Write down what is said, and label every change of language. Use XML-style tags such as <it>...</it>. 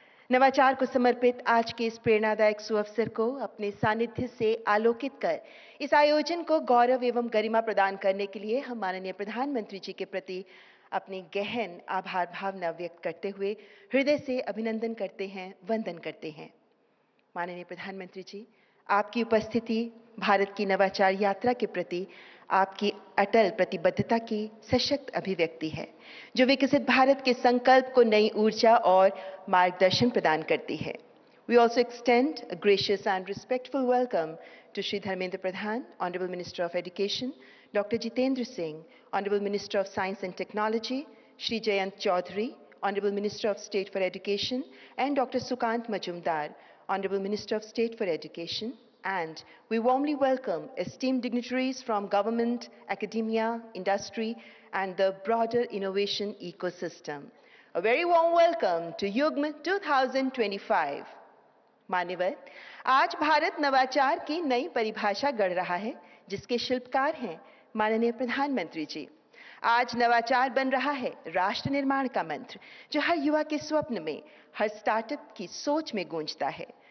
<hi>नवाचार को समर्पित आज के इस प्रेरणादायक सुअवसर को अपने सानिध्य से आलोकित कर इस आयोजन को गौरव एवं गरिमा प्रदान करने के लिए हम माननीय प्रधानमंत्री जी के प्रति अपनी गहन आभार भावना व्यक्त करते हुए हृदय से अभिनंदन करते हैं, वंदन करते हैं। माननीय प्रधानमंत्री जी, आपकी उपस्थिति भारत की नवाचार यात्रा के प्रति आपकी अटल प्रतिबद्धता की सशक्त अभिव्यक्ति है, जो विकसित भारत के संकल्प को नई ऊर्जा और मार्गदर्शन प्रदान करती है।</hi> <en>We also extend a gracious and respectful welcome to Shri Dharmendra Pradhan, Honorable Minister of Education, Dr. Jitendra Singh, Honorable Minister of Science and Technology, Shri Jayant Chaudhary, Honorable Minister of State for Education, and Dr. Sukant Majumdar, Honorable Minister of State for Education. And we warmly welcome esteemed dignitaries from government, academia, industry, and the broader innovation ecosystem. A very warm welcome to Yugm 2025.</en> <hi>मान्यवर, आज भारत नवाचार की नई परिभाषा गढ़ रहा है, जिसके शिल्पकार हैं माननीय प्रधानमंत्री जी। आज नवाचार बन रहा है राष्ट्र निर्माण का मंत्र, जो हर युवा के स्वप्न में, हर स्टार्टअप की सोच में गूंजता है।</hi>